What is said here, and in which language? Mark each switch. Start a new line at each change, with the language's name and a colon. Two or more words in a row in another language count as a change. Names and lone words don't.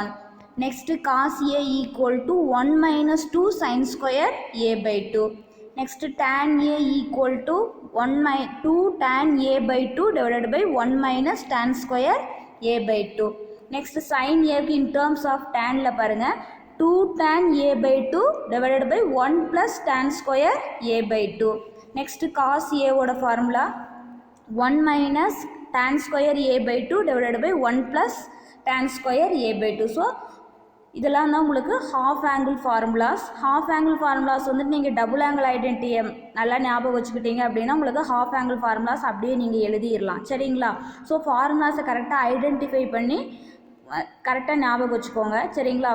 English: next cos a equal to 1 minus 2 sin square a by 2. next tan a equal to 2 tan a by 2 divided by 1 minus tan square a by 2. next sin a in terms of tan
Tamil: லா பாருங்க
English: 2 tan a by 2 divided by 1 plus tan square a by 2. next cos a oda formula 1 minus tan square a by 2 divided by 1 plus tan square a by 2.
Tamil: ஸோ இதெல்லாம் தான் உங்களுக்கு
English: half angle formulas. half angle formulas
Tamil: வந்துட்டு நீங்கள்
English: double angle identityயை
Tamil: நல்லா ஞாபகம் வச்சுக்கிட்டீங்க அப்படின்னா உங்களுக்கு
English: half angle formulas
Tamil: அப்படியே நீங்கள் எழுதிடலாம், சரிங்களா. ஸோ ஃபார்முலாஸை கரெக்டாக ஐடென்டிஃபை பண்ணி கரெக்டாக ஞாபகம் வச்சுக்கோங்க, சரிங்களா.